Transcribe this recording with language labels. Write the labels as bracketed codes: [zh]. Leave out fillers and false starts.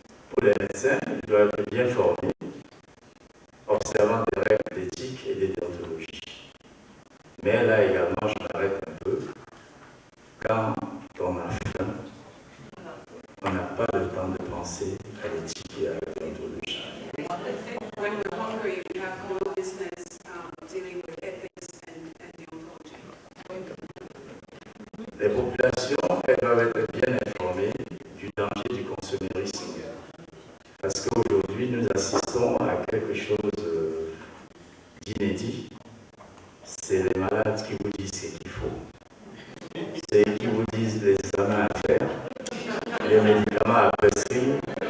[fr] Pour les médecins, ils doivent être bien formés, observant des règles d'éthique et de déontologie. Mais là également, je m'arrête un peu. Quand on a faim, on n'a pas le temps de penser à l'éthique et à la déontologie. [en] When we're hungry, we have no business dealing with ethics and deontology. [fr] Les populations, elles doivent être bien informées du danger du consumérisme. Parce qu'aujourd'hui, nous assistons à quelque chose d'inédit. C'est les malades qui vous disent ce qu'il faut. C'est qui vous disent les examens à faire, les médicaments à prescrire.